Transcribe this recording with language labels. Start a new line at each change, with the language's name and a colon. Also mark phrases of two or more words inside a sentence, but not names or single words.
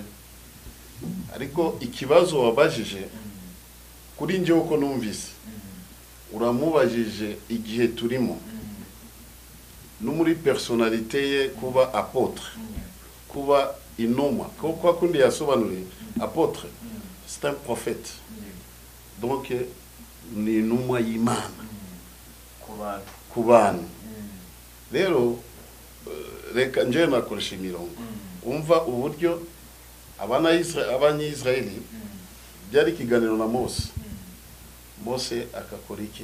Kinyarwanda: ariko ikibazo wabajije kuri njye uko numvise, uramubajije igihe turimo no muri personalite ye kuba apotre, kuba inuma, kuko kundi yasobanuriye
French: apotre c'est un prophète, donc
Kinyarwanda: ni inuma y'Imana ku bantu. Rero reka nje nakoresha imirongo, umva uburyo abanyisraeli byari kiganiro na Mose. Mose akakora iki?